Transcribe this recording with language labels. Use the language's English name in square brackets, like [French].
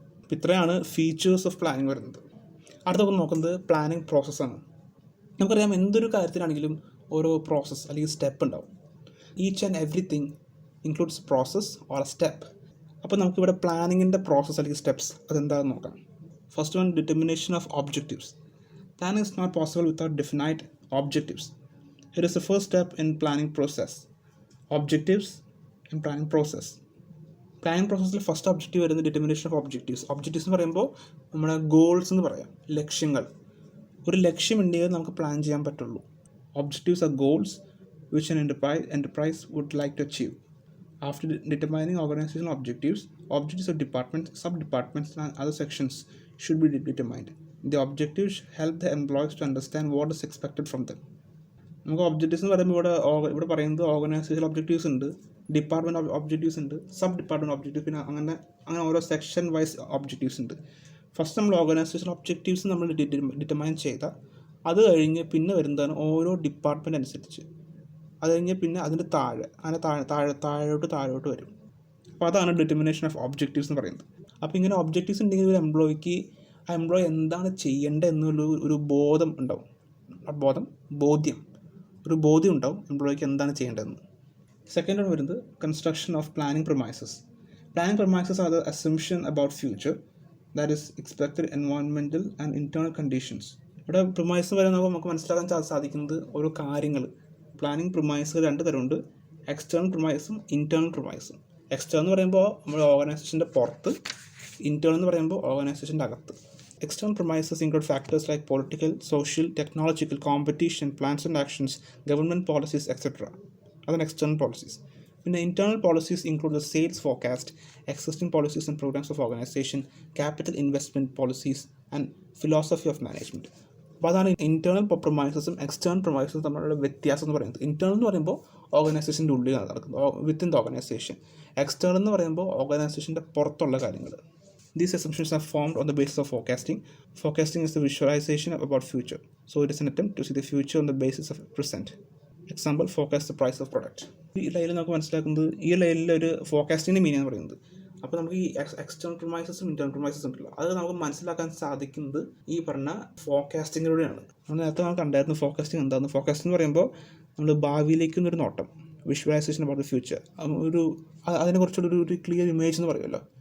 [Malayalam] അപ്പോൾ ഇത്രയാണ് features of planning വരുന്നത്. അടുത്തൊക്കെ നോക്കുന്നത് പ്ലാനിങ് പ്രോസസ്സാണ്. നമുക്കറിയാം എന്തൊരു കാര്യത്തിനാണെങ്കിലും ഓരോ പ്രോസസ്സ് അല്ലെങ്കിൽ സ്റ്റെപ്പ് ഉണ്ടാവും. [English] Each and everything includes process or a step. [Malayalam] അപ്പോൾ നമുക്കിവിടെ പ്ലാനിങ്ങിൻ്റെ പ്രോസസ്സ് അല്ലെങ്കിൽ സ്റ്റെപ്സ് അതെന്താണെന്ന് നോക്കാം. [English] First one, determination of objectives. Planning is not possible without definite objectives. It is the first step in planning process. Objectives in planning process. [Malayalam] Planning processൽ first objective വരുന്നത് [English] Determination of objectives. [Malayalam] Objectives എന്ന് പറയുമ്പോൾ നമ്മുടെ goals എന്ന് പറയാം, ലക്ഷ്യങ്ങൾ. ഒരു ലക്ഷ്യമുണ്ടെങ്കിൽ നമുക്ക് plan ചെയ്യാൻ പറ്റുള്ളൂ. [English] Objectives are goals which an enterprise would like to achieve. After determining organizational objectives of departments, sub-departments and other sections should be determined. The objectives help the employees to understand what is expected from them. [Malayalam] നമുക്ക് objectives എന്ന് പറയുമ്പോൾ ഇവിടെ പറയുന്നത് organisational objectives ഉണ്ട്, department objectives ഉണ്ട്, sub department objective, പിന്നെ അങ്ങനെ ഓരോ സെക്ഷൻ വൈസ് ഒബ്ജക്റ്റീവ്സ് ഉണ്ട്. ഫസ്റ്റ് നമ്മൾ ഓർഗനൈസേഷണൽ ഒബ്ജക്റ്റീവ്സ് നമ്മൾ ഡിറ്റർമൈൻ ചെയ്താൽ അത് കഴിഞ്ഞ് പിന്നെ വരുന്നതാണ് ഓരോ ഡിപ്പാർട്ട്മെൻറ്റ് അനുസരിച്ച്. അത് കഴിഞ്ഞ് പിന്നെ അതിൻ്റെ താഴോട്ട് വരും. അപ്പോൾ അതാണ് [English] determination of objectives [Malayalam] എന്ന് പറയുന്നത്. അപ്പോൾ ഇങ്ങനെ ഒബ്ജക്റ്റീവ്സ് ഉണ്ടെങ്കിൽ ഒരു എംപ്ലോയിക്ക് ആ എംപ്ലോയി എന്താണ് ചെയ്യേണ്ടത് ഒരു ബോധ്യം ഉണ്ടാവും. ഒരു ബോധ്യം ഉണ്ടാവും എംപ്ലോയിക്ക് എന്താണ് ചെയ്യേണ്ടതെന്ന്. സെക്കൻഡ് ആണ് വരുന്നത് [English] Construction of planning premises. Planning premises are the assumption about future that is expected environmental and internal conditions. [Malayalam] ഇവിടെ പ്രൊമൈസ് വരുമ്പോൾ നമുക്ക് മനസ്സിലാക്കാൻ സാധിക്കുന്നത് ഓരോ കാര്യങ്ങൾ. പ്ലാനിങ് പ്രൊമൈസ് രണ്ട് തരമുണ്ട്, എക്സ്റ്റേണൽ പ്രൊമൈസും ഇൻറ്റേർണൽ പ്രൊമൈസും. എക്സ്റ്റേണൽ എന്ന് പറയുമ്പോൾ നമ്മുടെ ഓർഗനൈസേഷൻ്റെ പുറത്ത്, ഇൻറ്റേർണൽ എന്ന് പറയുമ്പോൾ ഓർഗനൈസേഷൻ്റെ അകത്ത്. [English] External premises include factors like political, social, technological, competition, plans and actions, government policies, etc. Other external policies. In the internal policies include the sales forecast, existing policies and programs of organization, capital investment policies, and philosophy of management. [Malayalam] അപ്പോൾ അതാണ് internal പ്രൊമൈസസും external പ്രൊമൈസസും തമ്മിലുള്ള വ്യത്യാസം എന്ന് പറയുന്നത്. Internal എന്ന് പറയുമ്പോൾ ഓർഗനൈസേഷൻ്റെ ഉള്ളിലാണ് നടക്കുന്നത്, [English] Within the organization. [Malayalam] എക്സ്റ്റേണൽ എന്ന് പറയുമ്പോൾ ഓർഗനൈസേഷൻ്റെ പുറത്തുള്ള കാര്യങ്ങൾ. [English] These assumptions are formed on the basis of forecasting. Forecasting is the visualization about future. So it is an attempt to see the future on the basis of present. Example, forecast the price of product. [Malayalam] ഈ ലൈനിൽ നമുക്ക് മനസ്സിലാക്കുന്നത്, ഈ ലൈനിൽ ഒരു ഫോർകാസ്റ്റിൻ്റെ meaning എന്ന് പറയുന്നത്. അപ്പോൾ നമുക്ക് ഈ എക്സ്റ്റേണൽ പ്രൊമൈസസും ഇൻറ്റേർണൽ പ്രൊമൈസസും ഉണ്ടല്ലോ, അത് നമുക്ക് മനസ്സിലാക്കാൻ സാധിക്കുന്നത് ഈ പറഞ്ഞ ഫോർകാസ്റ്റിങ്ങിലൂടെയാണ്. നമ്മൾ നേരത്തെ നമുക്ക് കണ്ടായിരുന്നു ഫോർകാസ്റ്റിംഗ് എന്താണെന്ന്. ഫോർകാസ്റ്റിംഗ് എന്ന് പറയുമ്പോൾ നമ്മൾ ഭാവിയിലേക്കുന്നൊരു നോട്ടം, [English] visualization about the future, [Malayalam] അതിനെക്കുറിച്ചുള്ളൊരു clear image എന്ന് പറയുമല്ലോ.